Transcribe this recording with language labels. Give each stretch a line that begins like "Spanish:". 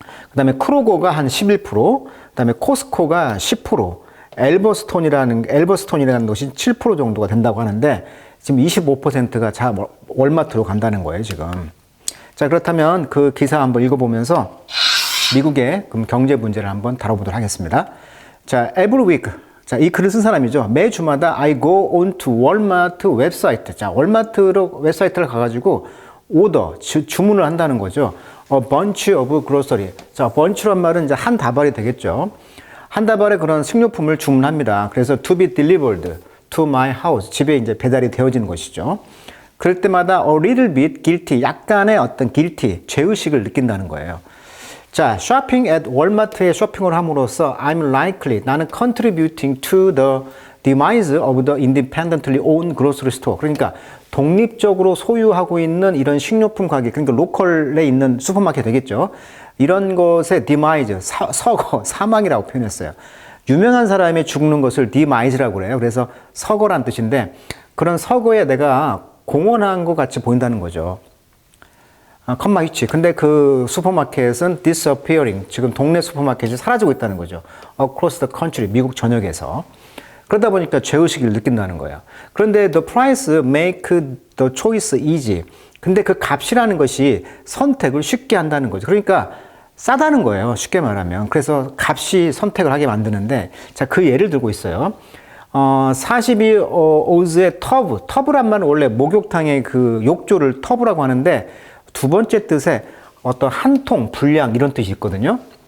Korean: 그 다음에 크로거가 한 11%, 그 다음에 코스코가 10%, 엘버스톤이라는 것이 7% 정도가 된다고 하는데, 지금 25%가 다 월마트로 간다는 거예요, 지금. 자, 그렇다면 그 기사 한번 읽어보면서 미국의 경제 문제를 한번 다뤄보도록 하겠습니다. 자,
English: every week.
Korean: 자, 이 글을 쓴 사람이죠. 매주마다
English: I go on to 월마트 웹사이트.
Korean: 자, 월마트로 웹사이트를 가가지고 주문을 한다는 거죠.
English: A bunch of grocery.
Korean: 자, bunch란 말은 이제 한 다발이 되겠죠. 한 다발의 그런 식료품을 주문합니다. 그래서
English: to be delivered to my house.
Korean: 집에 이제 배달이 되어지는 것이죠. 그럴 때마다
English: a little bit guilty.
Korean: 약간의 어떤 guilty, 죄의식을 느낀다는 거예요. 자, 쇼핑
English: at
Korean: 월마트에 쇼핑을 함으로써
English: I'm likely,
Korean: 나는
English: contributing to the demise of the independently owned grocery store.
Korean: 그러니까 독립적으로 소유하고 있는 이런 식료품 가게, 그러니까 로컬에 있는 슈퍼마켓 되겠죠. 이런 것의 demise, 서거, 사망이라고 표현했어요. 유명한 사람이 죽는 것을 demise라고 그래요. 그래서 서거란 뜻인데 그런 서거에 내가 공헌한 것 같이 보인다는 거죠. 컴마 위치. 근데 그 슈퍼마켓은 disappearing. 지금 동네 슈퍼마켓이 사라지고 있다는 거죠.
English: Across the country.
Korean: 미국 전역에서. 그러다 보니까 죄의식을 느낀다는 거예요. 그런데
English: the price make the choice easy.
Korean: 근데 그 값이라는 것이 선택을 쉽게 한다는 거죠. 그러니까 싸다는 거예요. 쉽게 말하면. 그래서 값이 선택을 하게 만드는데, 자, 그 예를 들고 있어요. 42오즈의 터브란 말은 원래 목욕탕의 그 욕조를 터브라고 하는데, 두 번째 뜻에 어떤 한 통, 분량 이런 뜻이 있거든요.